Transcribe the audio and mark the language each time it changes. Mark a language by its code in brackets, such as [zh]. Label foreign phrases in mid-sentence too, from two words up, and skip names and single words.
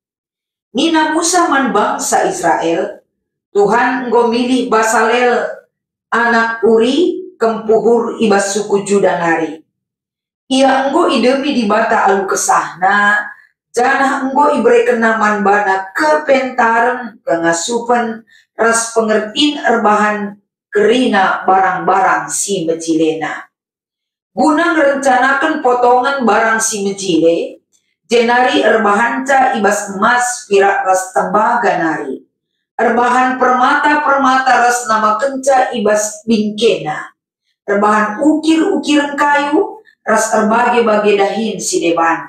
[btx] Nina Musa man bangsa Israel, Tuhan enggo milih Basalel anak Uri kempuhur ibas suku Juda nari. Ia enggo idemi di bata alu kesahna, janah enggo ibreken naman bana kepentaren kengasupan ras pengertin erbahan kerina barang-barang si mejilena. Guna merencanakan potongan barang si mejile, jenari erbahanca ibas emas pirak ras tembaga nari. Erbahan permata-permata ras nama kenca ibas bingkena. Erbahan ukir-ukiran kayu ras erbage-bage dahin si deban.